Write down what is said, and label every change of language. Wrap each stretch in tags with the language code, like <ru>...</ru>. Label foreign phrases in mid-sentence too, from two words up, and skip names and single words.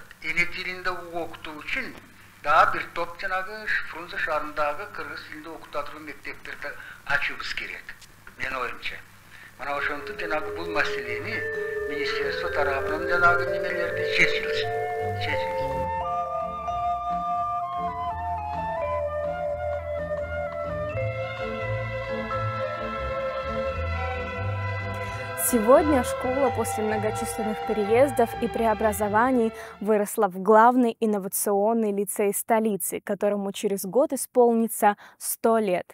<ky>Эне тилинде окутуу үчүн дагы бир топ жанагы Фрунзе шаарындагы кыргыз тилинде окута турган мектептерди ачуубуз керек. Менин оюмча. Мана ошентип жанагы бул маселени министерство тарабынан жанагы немелерди чечилсин.</ky> <ru>Сегодня школа после многочисленных переездов и преобразований выросла в главный инновационный лицей столицы, которому через год исполнится 100 лет.</ru>